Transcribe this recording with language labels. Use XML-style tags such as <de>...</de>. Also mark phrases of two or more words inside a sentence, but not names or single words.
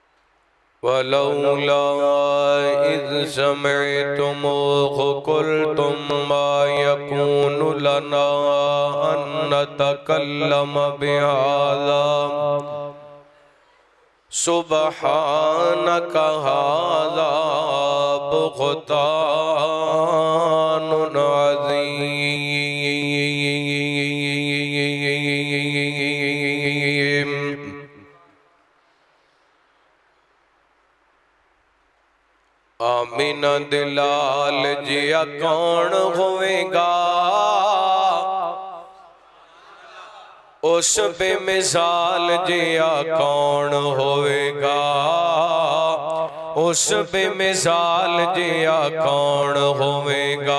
<ar>ولولا إذ سمعتموه قلتم ما يكون لنا أن نتكلم بهذا سبحانك هذا بهتان عظيم.</ar> <pa>آمنہ دے لال جیا کون ہووے گا اس بے مثال جیا کون ہووے گا اس بے مثال جیا کون ہووے گا.</pa>